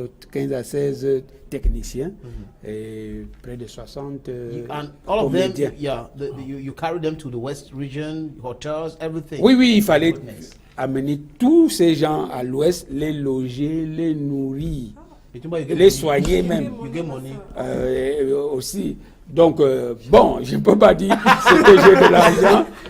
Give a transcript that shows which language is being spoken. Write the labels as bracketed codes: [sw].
[fr] 15 à 16 techniciens et près de 60 [en] and all of them, [fr] comédiens. [en] You carry them to the West region, hotels, everything. [fr] Oui, il fallait amener tous ces gens à l'Ouest, les loger, les nourrir, les soigner même. [en] You get money. [fr] Aussi. Donc, bon, je ne peux pas dire ce que j'ai de l'argent.